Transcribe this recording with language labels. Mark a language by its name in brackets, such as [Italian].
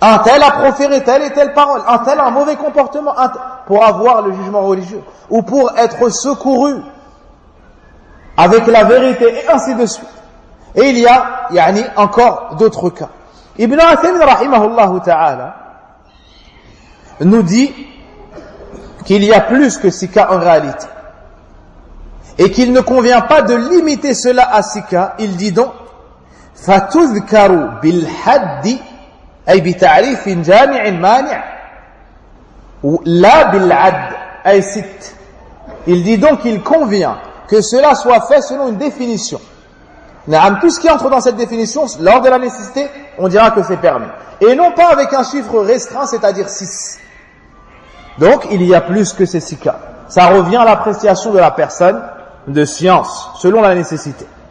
[French] Un tel a proféré telle et telle parole, un tel a un mauvais comportement, pour avoir le jugement religieux, ou pour être secouru avec la vérité, et ainsi de suite. Et il y a, yani, encore d'autres cas. Ibn Athaymin, rahimahullah ta'ala, nous dit qu'il y a plus que six cas en réalité. Et qu'il ne convient pas de limiter cela à six cas. Il dit donc, [Arabic] فَتُذْكَرُوا بِالْحَدِّ أي بتعريف جامع مانع لا بالعد أي ست. [French] Il dit donc qu'il convient que cela soit fait selon une définition. N'aam, tout ce qui entre dans cette définition, lors de la nécessité, on dira que c'est permis. Et non pas avec un chiffre restreint, c'est-à-dire 6. Donc, il y a plus que ces 6 cas. Ça revient à l'appréciation de la personne de science, selon la nécessité.